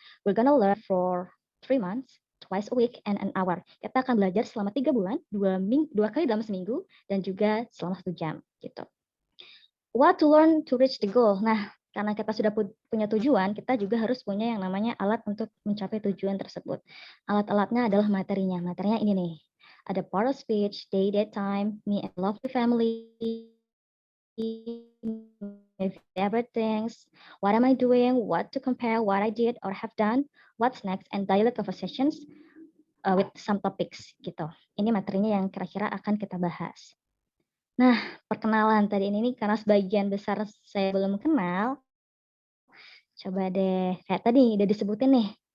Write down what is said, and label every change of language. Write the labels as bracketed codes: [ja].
[en] We're gonna learn for 3 months, twice a week and an hour. [id] Kita akan belajar selama 3 bulan, 2 kali dalam seminggu, dan juga selama 1 jam. Gitu. [en] What to learn to reach the goal? [id] Nah, karena kita sudah punya tujuan, kita juga harus punya yang namanya alat untuk mencapai tujuan tersebut. Alat-alatnya adalah materinya. Materinya ini nih. Ada [en] part of speech, day, time, me and lovely family, my favorite things, what am I doing, what to compare, what I did or have done, what's next, and daily conversations with some topics gitu. [id] Ini materinya yang kira-kira akan kita bahas. Nah, perkenalan tadi ini karena sebagian besar saya belum kenal, coba deh kayak tadi udah disebutin nih.